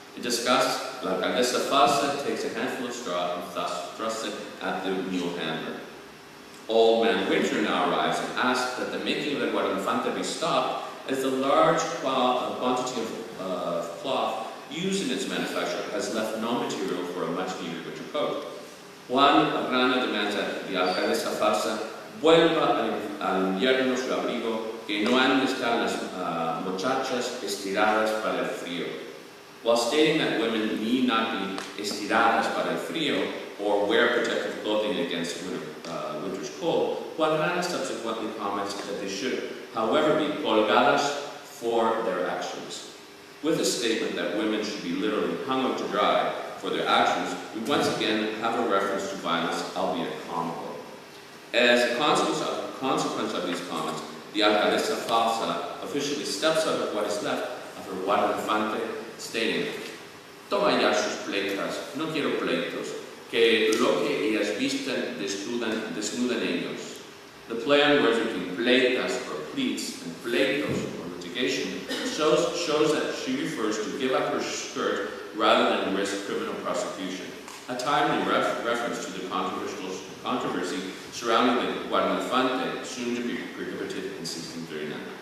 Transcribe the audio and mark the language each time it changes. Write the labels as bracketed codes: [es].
[en] In disgust, la alcaldesa falsa takes a handful of straw and thrusts it at the mule handler. Old Man Winter now arrives and asks that the making of the guardainfante be stopped, as the large quantity of cloth used in its manufacture has left no material for a much-needed winter coat. Juan Rana demands that the [es] alcaldesa falsa vuelva al invierno su abrigo, que no han de estar las muchachas estiradas para el frío. [en] While stating that women need not be [es] estiradas para el frío, [en] or wear protective clothing against winter's cold, Juan Rana subsequently comments that they should, however, be colgadas for their actions. With a statement that women should be literally hung out to dry for their actions, we once again have a reference to violence, albeit comical. As a consequence of these comments, the alcaldesa falsa officially steps out of what is left of her guardainfante, stating, [es] Toma ya sus pleitas, no quiero pleitos, que lo que ellas visten desnudan ellos. [en] The play on words between pleitas or pleats and pleitos or litigation shows that she refers to give up her skirt rather than risk criminal prosecution. A timely reference to the controversy surrounding the guardainfante, soon to be prohibited in 1639.